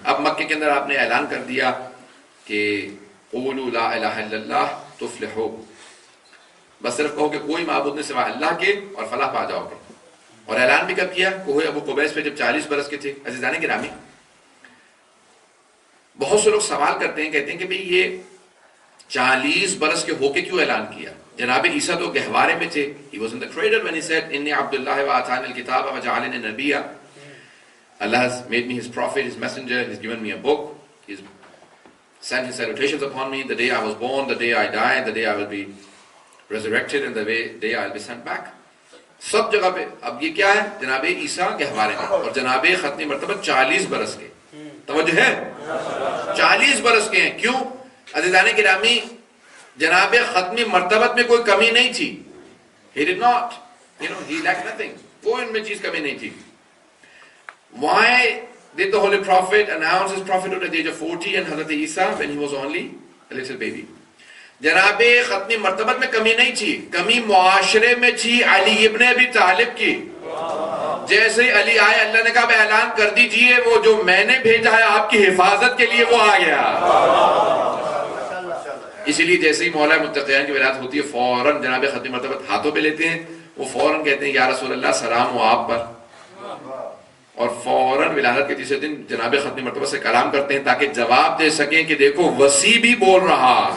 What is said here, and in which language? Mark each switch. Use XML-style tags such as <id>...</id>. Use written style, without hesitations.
<ur>اب مکے کے اندر آپ نے اعلان کر دیا کہ</ur> <ar>قولوا لا الہ الا اللہ تفلحوا,</ar> <ur>بس صرف کہو کہ کوئی معبود نہیں سوا اللہ کے اور فلاح پا جاؤ گے. اور اعلان بھی کب کیا؟ کوہ ابو قبیس پہ جب 40 برس کے تھے. عزیزان گرامی, بہت سے لوگ سوال کرتے ہیں, کہتے ہیں کہ بھئی یہ 40 برس کے ہو کے کیوں اعلان کیا؟ جناب عیسیٰ تو گہوارے میں تھے.</ur> <en>He was in the cradle when he said</en> <ar>انی عبد اللہ وآتانی الکتاب وجعلنی نبیا.</ar> <en>Allah has made me his prophet, his messenger, he's given me a book, he's sent his salutations upon me. The day I was born, the day I die, the day I will be resurrected, and the day I will be sent back.</en> <ur>سب جگہ پہ. اب یہ کیا ہے؟ جناب عیسیٰ گہوارے میں, اور جناب ختمی مرتبہ 40 برس کے. توجہ ہے؟ 40 برس کے ہیں. کیوں؟ عزیزان گرامی, جناب ختمی مرتبت میں کوئی کمی نہیں تھی.</ur> <en>He did not, he lacked nothing.</en> <ur>کوئی ان میں چیز کمی نہیں تھی.</ur> <en>Why did the Holy Prophet announce his prophethood at the age of 40 and Hazrat Isa when he was only a little baby?</en> <ur>جناب ختمی مرتبت میں کمی نہیں تھی, کمی معاشرے میں تھی علی ابن ابی طالب کی. جیسے ہی علی آئے, اللہ نے کہا اعلان کر دیجئے وہ جو میں نے بھیجا ہے آپ کی حفاظت کے لیے وہ آ گیا. اسی لیے جیسے ہی مولا متقیان کی ولادت ہوتی ہے, فوراً جناب ختمی مرتبت ہاتھوں پہ لیتے ہیں, وہ فوراً کہتے ہیں یا رسول اللہ سلام ہو آپ پر, اور فوراً ولادت کے تیسرے دن جناب ختمی مرتبہ سے کلام کرتے ہیں تاکہ جواب دے سکیں کہ دیکھو وسیع بھی بول رہا.</ur>